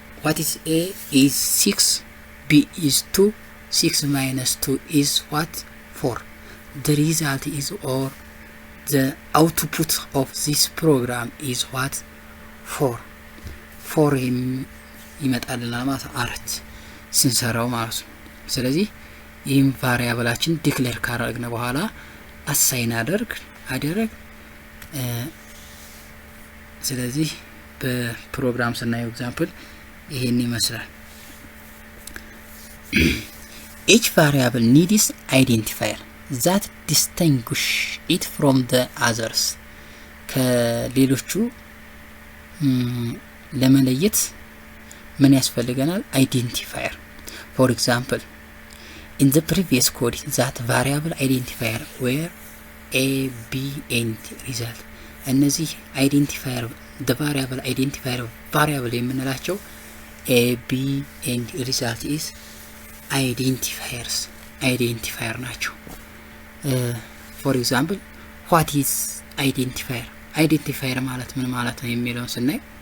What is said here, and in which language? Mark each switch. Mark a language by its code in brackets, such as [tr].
[en] what is a is 6, b is 2, 6 minus 2 is what? 4. the result is or the output of this program is what? [am] 4 ይመጣልናል ማለት አራት ስንሰራው ማለት ነው። ስለዚህ ይህም ቫሪያብላችን ዲክሌር ካደረግን በኋላ አሳይን አደረግ ስለዚህ በፕሮግራም ስናየው ኤግዛምፕል ይሄን ይመስላል። [en] each variable needs identifier that distinguish it from the others [am] ከሌሎቹ ለመለየት ምን ያስፈልገናል? አይዴንቲፋየር። [en] for example in the previous code that variable identifier were a b and result [am] እነዚህ አይዴንቲፋየር [en] the variable identifier variable [am] የምንላቸው [en] a b and result is identifier [am] ናቸው። [en] for example what is identifier [am] ማለት ምን ማለት ነው የሚለውን ስናይ